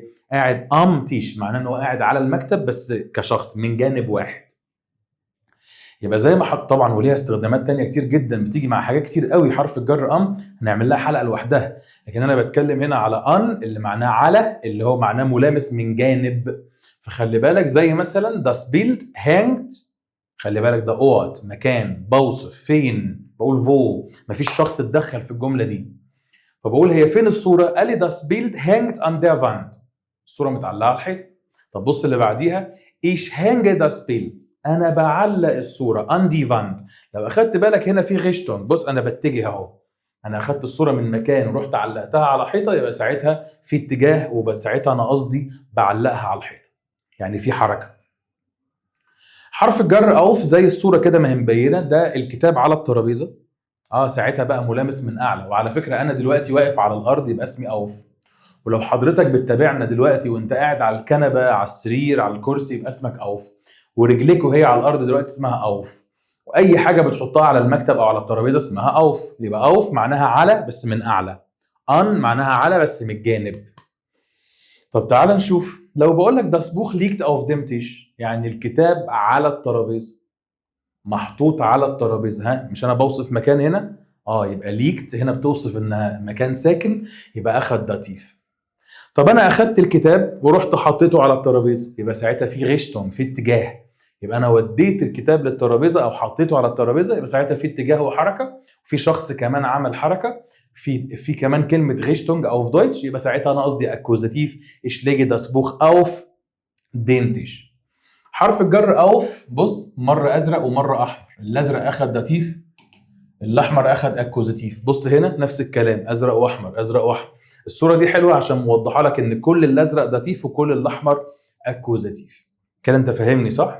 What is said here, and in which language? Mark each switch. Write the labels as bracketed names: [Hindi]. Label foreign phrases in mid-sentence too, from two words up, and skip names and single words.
[Arabic] قاعد تيش، معناه انه قاعد على المكتب بس كشخص من جانب واحد. يبقى زي ما حط طبعا، وليها استخدامات تانية كتير جدا بتيجي مع حاجات كتير قوي. حرف الجر هنعمل لها حلقة لوحدها، لكن انا بتكلم هنا على اللي معناه على، اللي هو معناه ملامس من جانب. فخلي بالك زي مثلا [German] das Bild hängt، [Arabic] خلي بالك ده اوت مكان، بوصف فين، بقول فو، مفيش شخص اتدخل في الجمله دي. فبقول هي فين الصوره؟ قال لي [German] das Bild hängt an der Wand، [Arabic] الصوره متعلقه على الحيطه. طب بص اللي بعديها [German] ich hänge das Bild، [Arabic] انا بعلق الصوره [German] an die Wand. [Arabic] لو اخدت بالك هنا في Richtung، بص انا بتجه اهو، انا اخدت الصوره من مكان ورحت علقتها على حيطه، يبقى ساعتها في اتجاه، وساعتها انا قصدي بعلقها على الحيطه، يعني في حركه. حرف الجر اوف زي الصوره كده ما هي مبينه، ده الكتاب على الترابيزه، ساعتها بقى ملامس من اعلى. وعلى فكره انا دلوقتي واقف على الارض يبقى اسمي اوف، ولو حضرتك بتتابعنا دلوقتي وانت قاعد على الكنبه، على السرير، على الكرسي، يبقى اسمك اوف، ورجليك وهي على الارض دلوقتي اسمها اوف، واي حاجه بتحطها على المكتب او على الترابيزه اسمها اوف. يبقى اوف معناها على بس من اعلى، ان معناها على بس من الجانب. طب تعال نشوف، لو بقول لك [German] das Buch liegt auf dem Tisch، [Arabic] يعني الكتاب على الترابيزه، محطوط على الترابيزه. مش انا بوصف مكان هنا؟ يبقى ليكت هنا بتوصف انها مكان ساكن، يبقى اخد داتيف. طب انا اخدت الكتاب ورحت حطيته على الترابيزه، يبقى ساعتها في ريشتون، في اتجاه. يبقى انا وديت الكتاب للترابيزه او حطيته على الترابيزه، يبقى ساعتها في اتجاه وحركه، وفي شخص كمان عمل حركه، في كمان كلمه ريشتونج او في دويتش، يبقى ساعتها انا قصدي اكوزاتيف [German] ich lege das Buch auf den Tisch. [Arabic] حرف الجر اوف، بص مره ازرق ومره احمر، الازرق اخد داتيف، الاحمر اخد اكوزاتيف. بص هنا نفس الكلام، ازرق واحمر، ازرق واحمر. الصوره دي حلوه عشان موضحه لك ان كل الازرق داتيف وكل الاحمر اكوزاتيف. كده انت فاهمني صح؟